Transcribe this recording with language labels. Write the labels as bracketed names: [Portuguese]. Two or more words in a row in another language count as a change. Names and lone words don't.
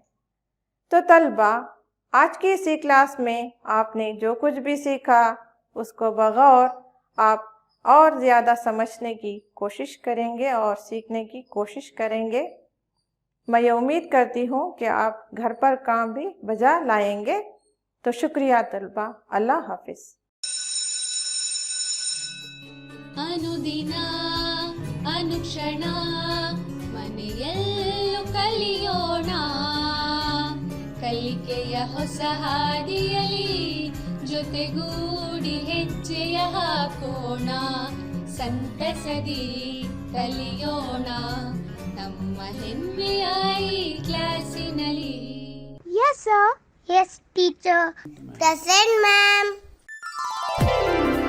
[Urdu] تو طلبہ، آج کی اسی کلاس میں آپ نے جو کچھ بھی سیکھا اس کو بغور آپ اور زیادہ سمجھنے کی کوشش کریں گے اور سیکھنے کی کوشش کریں گے۔ میں یہ امید کرتی ہوں کہ آپ گھر پر کام بھی بجا لائیں گے۔ تو شکریہ طلبہ، اللہ حافظ۔ [Kannada] ಅನುದಿನ ಅನುಕ್ಷಣ ಮನೆಯಲ್ಲೂ ಕಲಿಯೋಣ, ಕಲಿಕೆಯ ಹೊಸ ಹಾದಿಯಲಿ ಜೊತೆಗೂಡಿ ಹೆಜ್ಜೆಯ ಹಾಕೋಣ, ಸಂತಸದಿ ಕಲಿಯೋಣ ನಮ್ಮ ಹೆಮ್ಮೆಯ ಈ ಕ್ಲಾಸಿನಲ್ಲಿ। [English] Yes, sir. Yes, teacher. Present, ma'am.